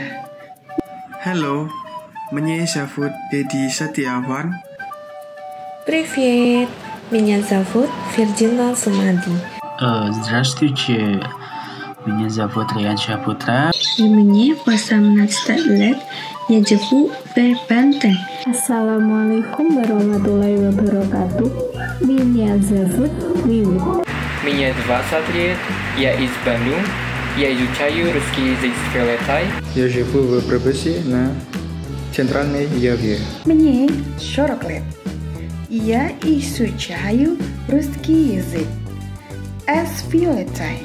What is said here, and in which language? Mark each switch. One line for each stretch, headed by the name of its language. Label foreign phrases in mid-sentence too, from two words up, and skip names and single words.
Russian: Hello, меня зовут Dedi Setiawan. Привет, меня зовут Фердинанд Сумади. Здравствуйте, меня зовут Риян Шапутра. И мне 18 лет, я живу в Бентен.
Arabic: السلام عليكم ورحمة الله وبركاته.
Russian: Меня зовут Виви. Мне 20 лет, я из Bandung, я изучаю русский язык с Виолеттой. Я живу в Брэбэсе на Центральной Яве. Мне 40 лет. Я изучаю русский язык с Виолеттой.